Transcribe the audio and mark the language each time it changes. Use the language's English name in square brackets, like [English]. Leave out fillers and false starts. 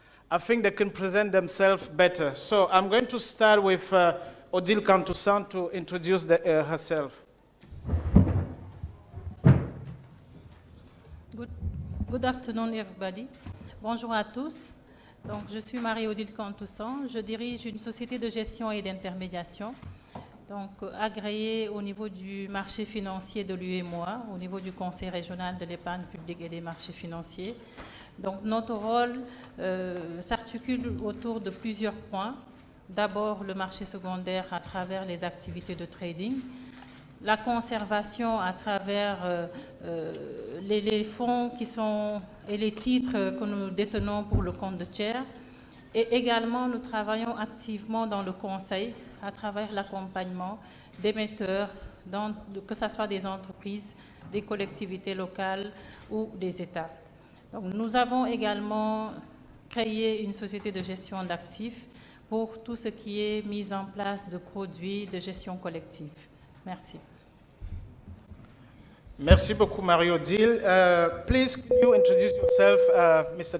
[English] I think they can present themselves better. So I'm going to start with Odile Kantusan to introduce herself. Good afternoon, everybody. [French] Bonjour à tous. Donc, je suis Marie-Odile Kantusan. Je dirige une société de gestion et d'intermédiation, donc agréée au niveau du marché financier de l'UEMOA, au niveau du Conseil régional de l'épargne publique et des marchés financiers. Donc, notre rôle s'articule autour de plusieurs points. D'abord, le marché secondaire à travers les activités de trading, la conservation à travers les fonds et les titres que nous détenons pour le compte de tiers. Et également, nous travaillons activement dans le conseil à travers l'accompagnement d'émetteurs, que ce soit des entreprises, des collectivités locales ou des États. Donc, nous avons également créé une société de gestion d'actifs pour tout ce qui est mise en place de produits de gestion collective. Merci. Merci beaucoup, Marie-Odile. [English] Please, can you introduce yourself, Mr.